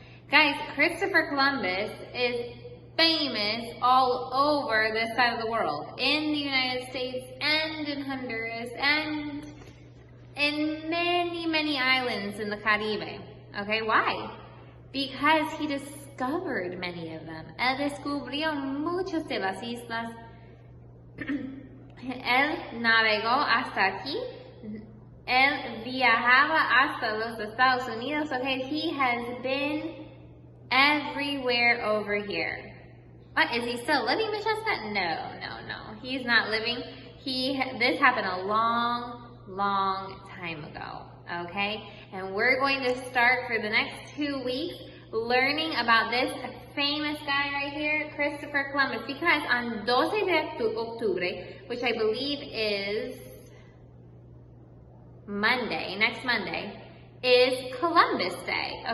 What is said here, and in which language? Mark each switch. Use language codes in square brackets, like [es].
[en] Guys, Christopher Columbus is famous all over this side of the world. In the United States and in Honduras and in many, many islands in the Caribe. Okay, why? Because he discovered many of them. [es] Él descubrió muchas de las islas. Él navegó hasta aquí. Él viajaba hasta los Estados Unidos. [en] Okay, he has been everywhere over here. What, is he still living, Miss Jessica? No. He's not living. This happened a long time ago. Okay, and we're going to start for the next 2 weeks learning about this famous guy right here, Christopher Columbus, because on [es] 12 de octubre, [en] which I believe is Monday, next Monday, is Columbus Day.